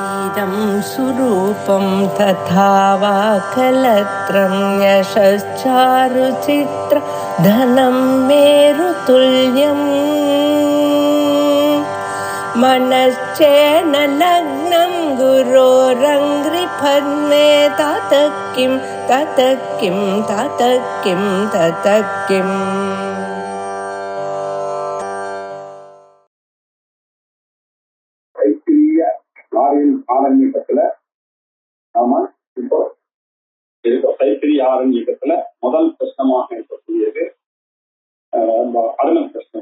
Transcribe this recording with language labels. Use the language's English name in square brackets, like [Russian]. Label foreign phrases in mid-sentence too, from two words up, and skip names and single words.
[Sanskrit] इदं सुरूपं तथा वा कलत्रं यशश्चारुचित्र धनं मेरुतुल्यम् मनश्चेन लग्नं गुरोरङ्घ्रिपद्मे ततः किं ततः किं ततः किं ततः किम् [Tamil] ஆரண்யத்துல நாம இப்போ தைத்திரிய ஆரண்யத்துல முதல் பிரச்சனமாக இருக்கக்கூடியது அருண பிரச்சனம்.